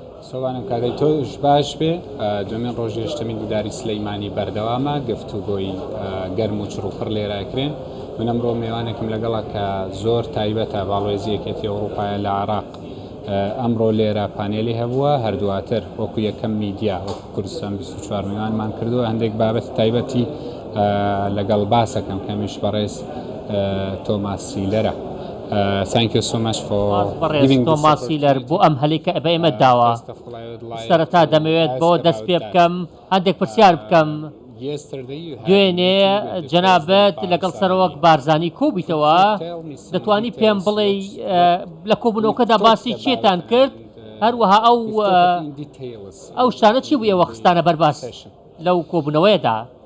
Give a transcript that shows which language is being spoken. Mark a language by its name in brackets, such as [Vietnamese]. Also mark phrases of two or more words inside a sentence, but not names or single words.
[Central Kurdish] سۆبانم کاتەی تۆش باش بێ دوێنێ ڕۆژی هەشتەمین دیداری سلەیمانی بەردەوامە گفتوگۆی گەرم و چڕوپڕ لێراکرێن من ئەمڕۆ میوانێکم لەگەڵا کە زۆر تایبەتە باڵێزی یەکێتی ئەوروپایە لە عێراق ئەمڕۆ لێرە پانێلی هەبووە هەردوواتر وەکو یەکەم میدیا وەکو کوردستان 24 میوانمان کردووە هەندێک بابەت تایبەتی لەگەڵ باسەکەم کەمیش بەڕێز تۆماس سیلەرە. [English] Thank you so much for giving this [Central Kurdish] Thomas Siller بۆ ئەم هەلێکە بە ئێمە داوە. سەرەتا دەمەوێت بۆ دەست پێ بکەم هەندێک پرسیار بکەم. دوێنێ جەنابەت لەگەڵ سەرۆک بارزانی کۆبیتەوە دەتوانی پێم بڵێ لە کۆبوونەوەکەدا باسی چێتان کرد هەروەها ئەو شتانە چی بوو ئێوە خستانە بەرباس لەو کۆبوونەوەیەدا؟